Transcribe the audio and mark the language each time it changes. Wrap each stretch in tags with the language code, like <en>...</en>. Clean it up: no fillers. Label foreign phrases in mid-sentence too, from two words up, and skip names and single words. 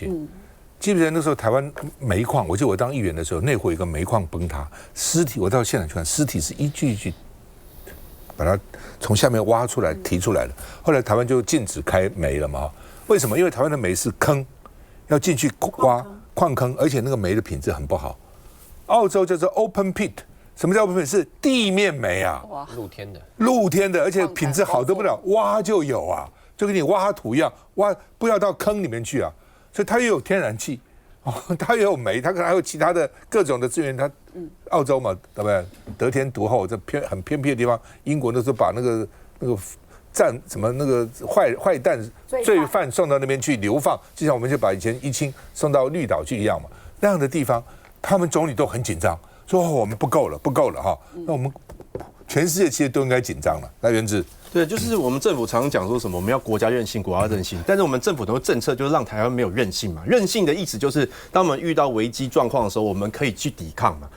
<zh>記不記得那時候台灣煤礦？我記得我當議員的時候，內湖有一個煤礦崩塌，屍體我到現場去看，屍體是一具一具把它從下面挖出來提出來的。後來台灣就禁止開煤了嘛。為什麼？因為台灣的煤是坑，要進去挖礦坑，而且那個煤的品質很不好， 澳洲叫做</zh> <en>open pit，</en> <zh>什麼叫</zh> <en>open pit？</en> <zh>是地面煤啊，露天的，而且品質好得不了，挖就有啊，就跟你挖土一樣，挖不要到坑裡面去啊，所以它又有天然气。它也有煤，它可能還有其他的各種的資源。它澳洲嘛，对不对？得天独厚，这很偏僻的地方，英國那时候把那个战什么那个坏蛋罪犯送到那邊去流放，就像我們就把以前一清送到綠島去一樣嘛。那樣的地方，他們總理都很緊張，說我們不夠了哈。那我們全世界其實都應該緊張了。來，元智。對，就是我們政府常常講說什麼我們要國家任性，國家任性，但是我們政府的政策就是讓台灣沒有韌性嘛。韌性的意思就是，當我們遇到危機狀況的時候，我們可以去抵抗嘛。</zh>